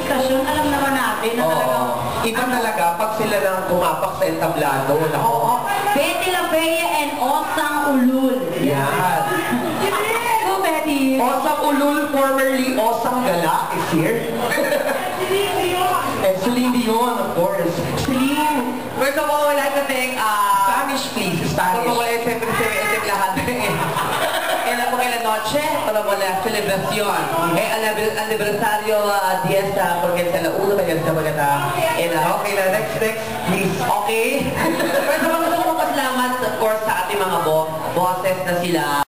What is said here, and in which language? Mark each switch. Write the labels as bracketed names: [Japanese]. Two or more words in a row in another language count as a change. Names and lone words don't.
[Filipino] sitwasyon, alam naman natin na talagang... Iba talaga pag sila nang pumapak sa entablado. Oo. [English] Betty La Bea and Osang Ulul. [Filipino] Yan. So, Betty. [English] Osang Ulul, formerly Osang Gala, is here. And Celine Dion, of course. Celine. First of all, I'd like to thank... Spanish, please. Spanish. [Filipino] Todo mula siyempre sa lahat. [Spanish] En la primera noche, para la celebración. Aniversario 10, porque es la 1 [Filipino] kaya sa mga Okay na, [English] next, please. Okay? First of all, [Filipino] gusto ko magpasalamat, [English] of course, [Filipino] sa ating mga bosses na sila.